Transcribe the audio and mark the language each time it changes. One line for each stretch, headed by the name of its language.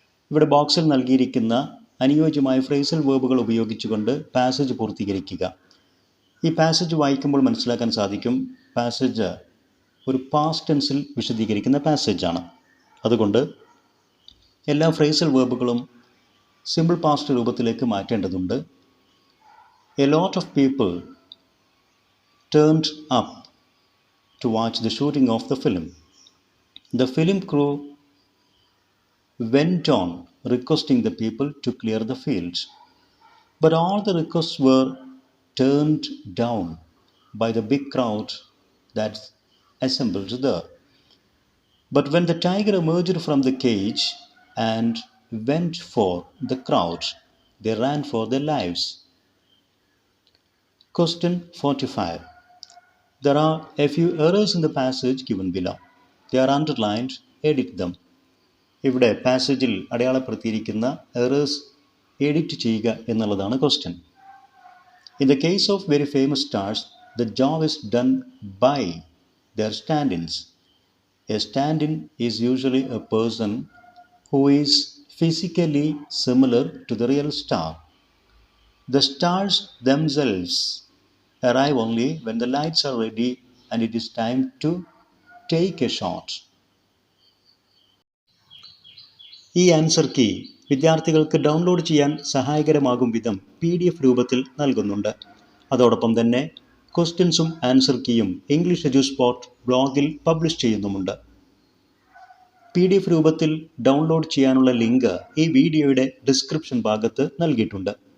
Malayalam: ഇവിടെ ബോക്സിൽ നൽകിയിരിക്കുന്ന അനുയോജ്യമായ ഫ്രേസൽ വേർബുകൾ ഉപയോഗിച്ചുകൊണ്ട് പാസേജ് പൂർത്തീകരിക്കുക. ഈ പാസേജ് വായിക്കുമ്പോൾ മനസ്സിലാക്കാൻ സാധിക്കും പാസേജ് ഒരു പാസ്റ്റ് ടെൻസിൽ വിശദീകരിക്കുന്ന പാസേജാണ്. അതുകൊണ്ട് എല്ലാ ഫ്രേസൽ വേർബുകളും സിമ്പിൾ പാസ്റ്റ് രൂപത്തിലേക്ക് മാറ്റേണ്ടതുണ്ട്.
English: A lot of people turned up to watch the shooting of the film. The film crew went on requesting the people to clear the fields, but all the requests were turned down by the big crowd that assembled there. But when the tiger emerged from the cage and went for the crowd, they ran for their lives. Question 45. There are a few errors in the passage given below. They are underlined. Edit them.
Malayalam: ഇവിടെ പാസേജിൽ അടയാളപ്പെടുത്തിയിരിക്കുന്ന errors edit ചെയ്യുക എന്നുള്ളതാണ് question.
English: In the case of very famous stars, the job is done by their stand-ins. A stand-in is usually a person who is physically similar to the real star. The stars themselves arrive only when the lights are ready and it is time to take a shot.
Malayalam: ഈ answer key വിദ്യാർത്ഥികൾക്ക് download ചെയ്യാൻ സഹായകരമാകും വിധം PDF രൂപത്തിൽ നൽകുന്നുണ്ട്. അതോടൊപ്പം തന്നെ ക്വസ്റ്റ്യൻസും ആൻസർ കീയും ഇംഗ്ലീഷ് എഡ്യൂസ്പോർട്ട് ബ്ലോഗിൽ പബ്ലിഷ് ചെയ്യുന്നുമുണ്ട്. PDF രൂപത്തിൽ ഡൗൺലോഡ് ചെയ്യാനുള്ള ലിങ്ക് ഈ വീഡിയോയുടെ ഡിസ്ക്രിപ്ഷൻ ഭാഗത്ത് നൽകിയിട്ടുണ്ട്.